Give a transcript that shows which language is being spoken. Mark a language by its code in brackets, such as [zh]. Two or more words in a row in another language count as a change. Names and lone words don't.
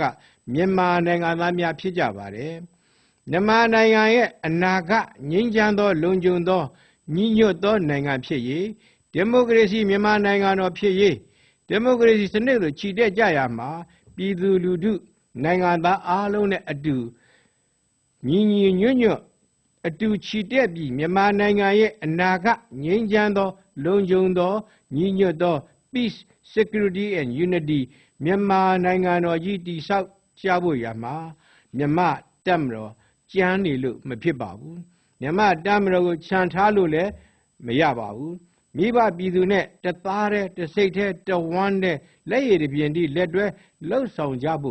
[my] မြန်မာနိုင်ငံသားများဖြစ်ကြပါတယ်မြန်မာနိုင်ငံရဲ့အနာဂတ်ငြိမ်းချမ်းသောလုံခြုံသောညီညွတ်သောနိုင်ငံဖြစ်ရေးဒီမိုကရေစီမြန်မာနိုင်ငံတော်ဖြစ်ရေးဒီမိုကရေစီစနစ်ကိုချီတက်ကြရမှာပြည်သူလူထုနိုင်ငံသား အားလုံးနဲ့အတူညီညွတ်အတူချီတက်ပြီးမြန်မာနိုင်ငံရဲ့အနာဂတ်ငြိမ်းချမ်းသောလုံခြုံသောညီညွတ်သော [en] peace security and unity [my] မြန်မာနိုင်ငံတော်ကြီးတည်ဆောက် ကြဖို့ရမှာမြန်မာတပ်မတော်ကြမ်းနေလို့မဖြစ်ပါဘူးမြန်မာတပ်မတော်ကိုခြံထားလို့လည်းမရပါဘူးမိဘပြည် သူနဲ့တသားတဲ့တစိတ်တဲ့တဝမ်းတဲ့လက်ရည်တစ်ပြင်းဒီလက်တွဲလှုပ်ဆောင်ကြဖို့